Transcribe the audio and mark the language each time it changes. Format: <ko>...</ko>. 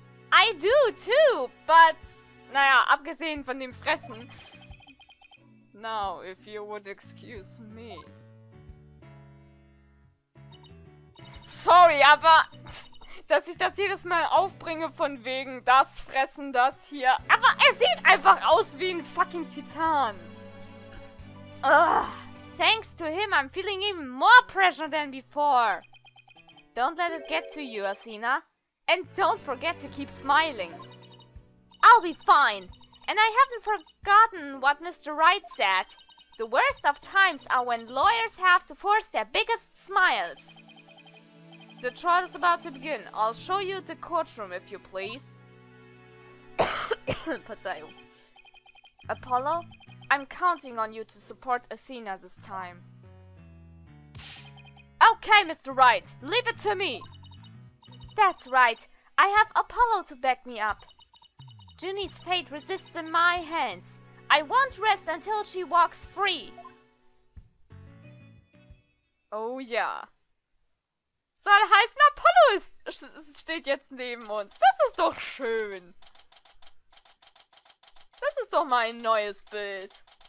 <en>I do too, but,</en> <de>naja, abgesehen von dem Fressen.</de> <en>Now, if you would excuse me.</en> <de>Sorry, aber, dass ich das jedes Mal aufbringe von wegen das Fressen, das hier. Aber er sieht einfach aus wie ein fucking Titan. Ugh.</de> <en>Thanks to him, I'm feeling even more pressure than before. Don't let it get to you, Athena. And don't forget to keep smiling. I'll be fine. And I haven't forgotten what Mr. Wright said. The worst of times are when lawyers have to force their biggest smiles. The trial is about to begin. I'll show you the courtroom if you please.</en> <de>Verzeihung. Apollo?</de> <en>I'm counting on you to support Athena this time. Okay, Mr. Wright, leave it to me. That's right. I have Apollo to back me up. Junie's fate resists in my hands. I won't rest until she walks free.</en> <de>Oh ja. Soll heißen, Apollo steht jetzt neben uns. Das ist doch schön. Das ist doch mal ein neues Bild.</de>